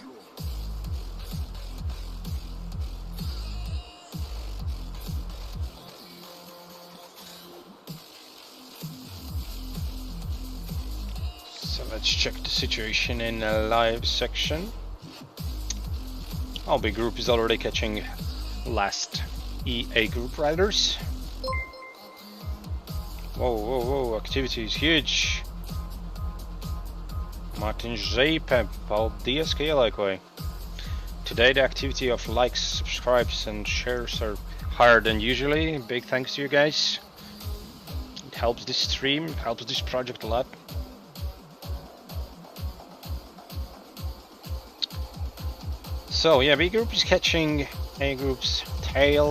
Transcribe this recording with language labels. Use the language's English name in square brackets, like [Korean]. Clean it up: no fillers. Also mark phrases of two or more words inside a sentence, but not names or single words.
[English] So let's check the situation in the live section. Our big group is already catching last EA group riders. Whoa, activity is huge. [Latvian] Mārtiņš Zeipe, paldies, ka ieliekoji. [English] Today the activity of likes, subscribes and shares are higher than usually. Big thanks to you guys. It helps this stream, helps this project a lot. So yeah, B group is catching A group's tail.